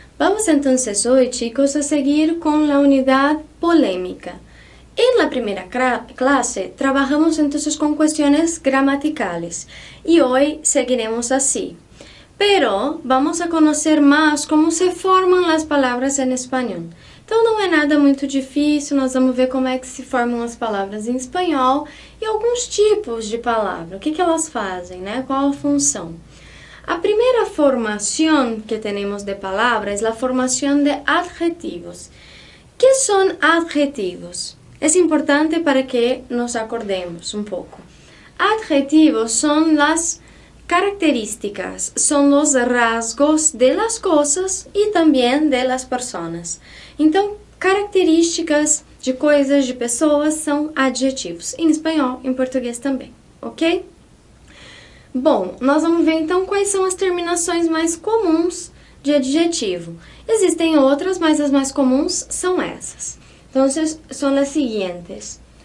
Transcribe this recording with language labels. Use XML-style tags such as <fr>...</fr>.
<es>Vamos entonces hoy, chicos, a seguir con la unidad polémica. En la primera clase trabajamos entonces con cuestiones gramaticales y hoy seguiremos así. Pero vamos a conocer más cómo se forman las palabras en español.</es> <pt>Então não é nada muito difícil, nós vamos ver como é que se formam as palavras em espanhol e alguns tipos de palavra, o que elas fazem, né? Qual a função.</pt> <es>A primera formación que tenemos de palabras es la formación de adjetivos. ¿Qué son adjetivos? Es importante para que nos acordemos un poco. Adjetivos son las características, son los rasgos de las cosas y también de las personas.</es> <pt>Então, características de coisas, de pessoas, são adjetivos. Em espanhol, em português também, ok? Bom, nós vamos ver então quais são as terminações mais comuns de adjetivo. Existem outras, mas as mais comuns são essas. Então, são as seguintes.</pt>